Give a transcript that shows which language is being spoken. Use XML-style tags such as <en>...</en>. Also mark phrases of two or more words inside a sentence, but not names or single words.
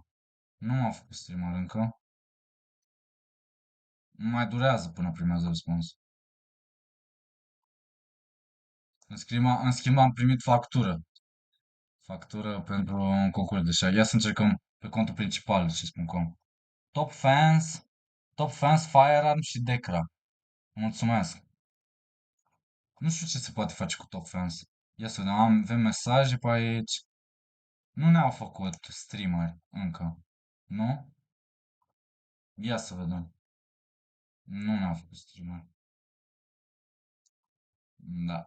<ro>Nu m-am făcut streamer încă. Mai durează până primează răspuns. În schimb am primit factură. Factură pentru un concurs de șah. Ia să încercăm pe contul principal ce spun cum.</ro> <en>Top fans, Top fans,</en> <ro>Firearm și Decra. Mulțumesc. Nu știu ce se poate face cu</ro> <en>top fans.</en> <ro>Ia să vedem, avem mesaje pe aici. Nu ne-au făcut streamer încă. Nu? Ia să vedem. Nu ne-au făcut streamer. Da.</ro>